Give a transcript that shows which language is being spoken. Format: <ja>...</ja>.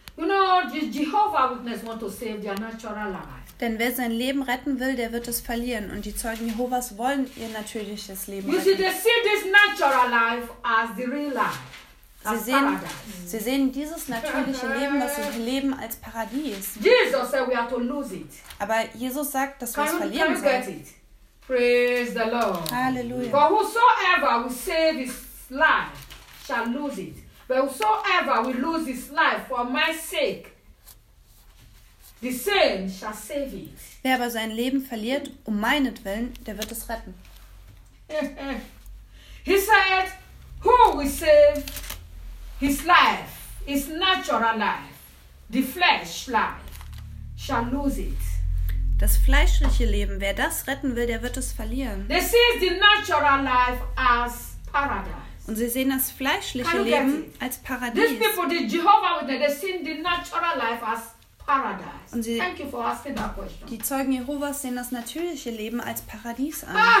<en>You know, Jehovah's Witness want to save their natural life.</en> <de>Denn wer sein Leben retten will, der wird es verlieren. Und die Zeugen Jehovas wollen ihr natürliches Leben retten.</de> <en>You see, they see this natural life as the real life.</en> <de>Sie sehen dieses natürliche Leben, das ist Leben als Paradies.</de> <en>Jesus said we are to lose it.</en> <de>Aber Jesus sagt, dass wir es verlieren sollen.</de> <en>Can you get it? Praise the Lord.</en> <de>Halleluja.</de> <en>For whosoever will save his life shall lose it. But whosoever will lose his life for my sake, the same shall save it.</en> <de>Wer aber sein Leben verliert, um meinetwillen, der wird es retten.</de> <en>He said, who will save his life, his natural life, the flesh life, shall lose it.</en> <de>Das fleischliche Leben, wer das retten will, der wird es verlieren.</de> <en>They see the natural life as paradise.</en> <de>Und sie sehen das fleischliche Leben als Paradies.</de> <en>These people, the Jehovah's Witness, they see the natural life as paradise.</en> <de>Und sie,</de> <en>thank you for asking that question.</en> <de>Die Zeugen Jehovas sehen das natürliche Leben als Paradies an.</de>